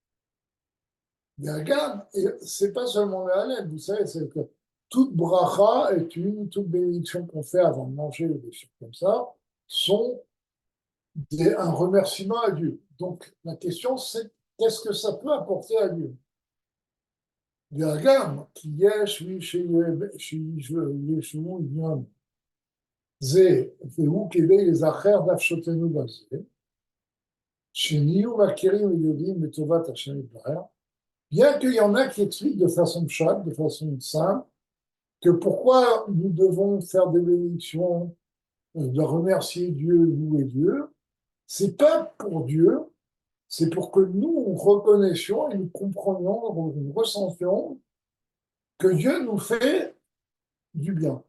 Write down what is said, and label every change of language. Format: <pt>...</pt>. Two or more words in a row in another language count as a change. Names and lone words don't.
<fr>Et c'est pas seulement le Halel, vous savez, c'est que toute bracha toute bénédiction qu'on fait avant de manger ou des choses comme ça, sont un remerciement à Dieu. Donc la question c'est qu'est-ce que ça peut apporter à Dieu?</fr> <he>והגם כי יש מי שישמעו עניין זה והוא כדי לזכר נפשותנו בזה, שנהיו מכירים ויודעים בטובת השם יתברך,</he> <fr>bien qu'il y en a qui expliquent de façon chatte, de façon simple, que pourquoi nous devons faire des bénédictions, de remercier Dieu, louer Dieu, c'est pas pour Dieu, c'est pour que nous reconnaissions et nous comprenions, nous ressentions que Dieu nous fait du bien.</fr>